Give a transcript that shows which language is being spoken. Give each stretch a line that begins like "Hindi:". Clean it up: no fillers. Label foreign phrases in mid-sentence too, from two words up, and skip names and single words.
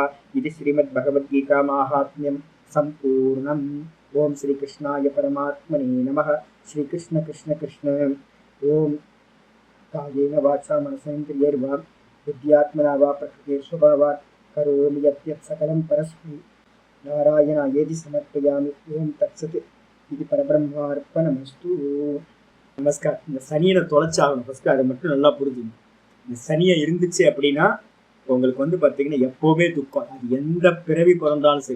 Sanskrit: इति श्रीमद्भगवद्गीता माहात्म्यं सम्पूर्णम्. ओम श्री कृष्णाय परमात्मने नमः. श्री कृष्ण कृष्ण कृष्ण. ओम कायेन वाचा मनसेन्द्रियैर्वा बुद्ध्यात्मना वा प्रकृतिस्वभावात् करोमि यत् सकलं परस्मै नारायणायेति समर्पयामि। ओं तत्सत्. இது परब्रह्मार्पणमस्तु। नमस्कार.
Tamil: இந்த சனியை தொலைச்சாகணும் ஃபர்ஸ்ட், அதை மட்டும் நல்லா புரிஞ்சுங்க. இந்த சனியை இருந்துச்சு அப்படின்னா உங்களுக்கு வந்து பார்த்தீங்கன்னா எப்போவுமே துக்கம், அது எந்த பிறவி பிறந்தாலும் சரி.